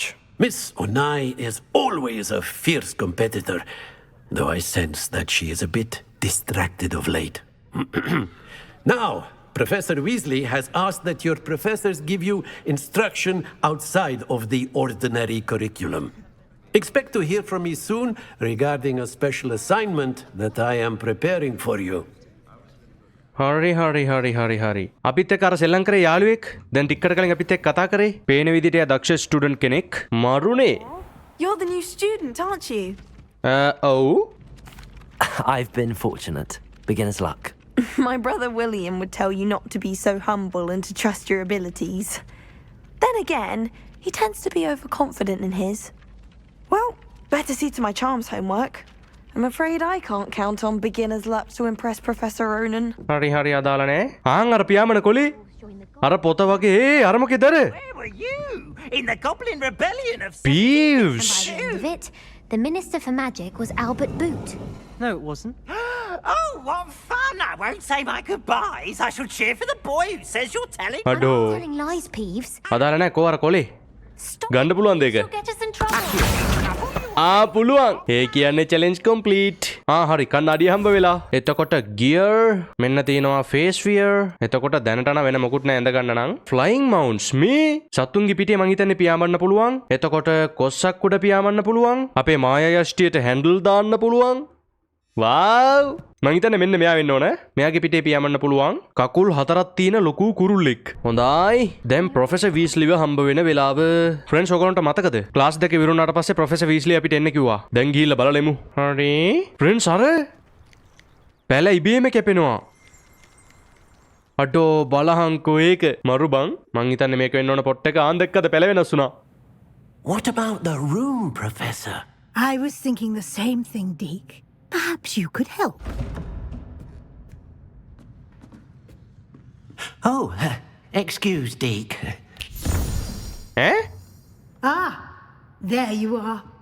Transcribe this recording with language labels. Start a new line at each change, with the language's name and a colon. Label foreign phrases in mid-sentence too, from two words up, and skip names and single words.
English: Miss Onai is always a fierce competitor, though I sense that she is a bit distracted of late. Now, Professor Weasley has asked that your professors give you instruction outside of the ordinary curriculum. Expect to hear from me soon regarding a special assignment that I am preparing for you.
Sinhala: හරි. අපිත් එක්ක අර සෙල්ලම් කරේ යාළුවෙක්. දැන් ටිකකට කලින් අපිත් එක්ක කතා කරේ. පේන විදිහට එයා දක්ෂ ස්ටුඩන්ට් කෙනෙක්. මරුනේ.
English: You're the new student, aren't you?
Sinhala: ඔව්.
English: I've been fortunate. Beginner's luck. My brother William would tell you not to be so humble and to trust your abilities. Then again, he tends to be overconfident in his. Well, better see to my charms homework. I'm afraid I can't count on beginner's luck to impress Professor Ronan.
Sinhala: හරි අදාළ නෑ. අර පියාඹන කොලේ. අර පොත වගේ අර මොකේදර?
English: Where were you? In the Goblin Rebellion of Peeves. And by the end of it, the Minister for Magic was Albert Boot. No, it wasn't. Oh, what fun! I won't say my goodbyes. I shall cheer for the boy who says you're telling.
Sinhala: අඩෝ.
English: Telling lies, Peeves.
Sinhala: අදාළ නෑ කෝ අර කොලේ. ගන්න පුළුවන්ද ඒක?
English: You'll get us in trouble.
Sinhala: පුළුවන්. ඒ කියන්නේ
English: challenge complete.
Sinhala: හරි කන්නඩිය හම්බ වෙලා. එතකොට gear මෙන්න තියෙනවා
English: face wear.
Sinhala: එතකොට දැනට නම් වෙන මොකුත් නෑ ඇඳ ගන්න නම්.
English: flying mounts
Sinhala: මේ සතුන්ගේ පිටේ මං හිතන්නේ පියාඹන්න පුළුවන්. එතකොට කොස්සක් උඩ පියාඹන්න පුළුවන්. අපේ මායා යෂ්ටියට handle දාන්න පුළුවන්. වාව්! මං හිතන්නේ මෙන්න මෙයා වෙන්න ඕන. මෙයාගේ පිටේ පියාඹන්න පුළුවන්. කකුල් හතරක් තියෙන ලොකු කුරුල්ලෙක්. හොඳයි. දැන් ප්‍රොෆෙසර් වීස්ලිව හම්බ වෙන වෙලාව. ෆ්‍රෙන්ඩ්ස් ඔයගොල්ලන්ට මතකද? ක්ලාස් දෙක විරුණාට පස්සේ ප්‍රොෆෙසර් වීස්ලි අපිට එන්න කිව්වා. දැන් ගිහිල්ලා බලලෙමු. හරි. ෆ්‍රෙන්ඩ්ස් අර පැල ඉබේම කැපෙනවා. අඩෝ බලහංකෝ ඒක. මරු බං. මං හිතන්නේ මේක වෙන්න ඕන පොට් එක ආන් දැක්කද පැල වෙනස් වුණා.
English: What about the room, Professor? I was thinking the same thing, Deke. Perhaps you could help. Oh, excuse, Deke. Eh? There you are.